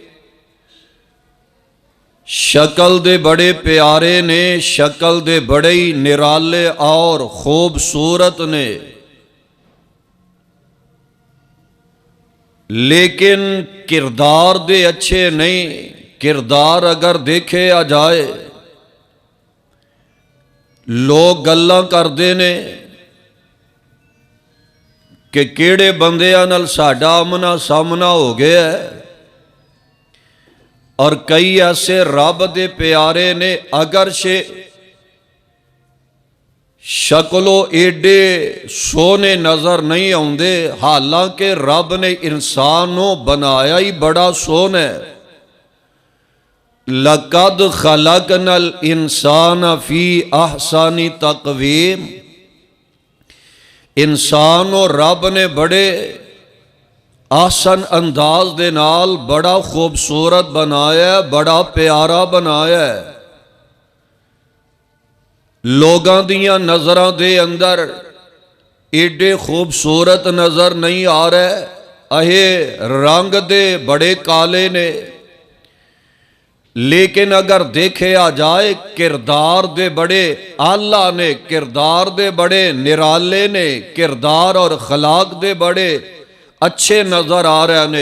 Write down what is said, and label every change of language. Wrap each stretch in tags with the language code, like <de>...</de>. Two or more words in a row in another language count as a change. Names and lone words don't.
<pa>شکل دے بڑے پیارے نے، شکل دے بڑے ہی نرالے اور خوبصورت نے، لیکن کردار دے اچھے نہیں۔ کردار اگر دیکھے آ جائے، لوگ گلاں کردے نے کہ کیڑے بندیاں نال ساڈا آمنا سامنا ہو گیا ہے، اور کئی ایسے رب دے پیارے نے اگرچہ شکلو ایڈے سونے نظر نہیں آندے، حالانکہ رب نے انسانوں بنایا ہی بڑا سونا ہے۔</pa> <ar>لَقَدْ خَلَقْنَا الْإِنسَانَ فِي أَحْسَنِ تَقْوِيمٍ،</ar> <pa>انسان اور رب نے بڑے آسن انداز دے نال بڑا خوبصورت بنایا ہے، بڑا پیارا بنایا ہے۔ لوگاں دیاں نظراں دے اندر ایڈے خوبصورت نظر نہیں آ رہے، رنگ دے بڑے کالے نے، لیکن اگر دیکھے آ جائے کردار دے بڑے اعلیٰ نے، کردار دے بڑے نرالے نے، کردار اور خلاق دے بڑے اچھے نظر آ رہے نے۔</pa>